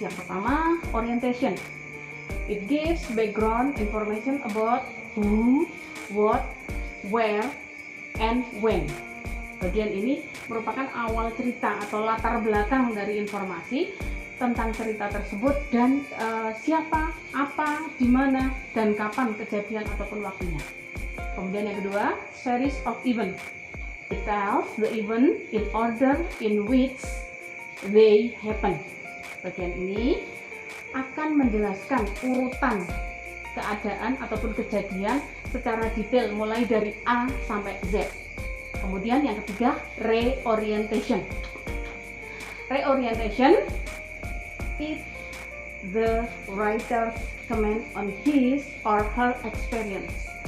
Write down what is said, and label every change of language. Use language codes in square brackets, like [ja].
[id] Yang pertama, [en] orientation. It gives background information about who, what, where, and when. [id] Bagian ini merupakan awal cerita atau latar belakang dari informasi tentang cerita tersebut, dan siapa, apa, di mana, dan kapan kejadian ataupun waktunya. Kemudian yang kedua, series of event. [en] It tells the event in order in which they happen. [id] Bagian ini akan menjelaskan urutan keadaan ataupun kejadian secara detail mulai dari A sampai Z. Kemudian yang ketiga, reorientation. [en] Reorientation is the writer's comment on his or her experience.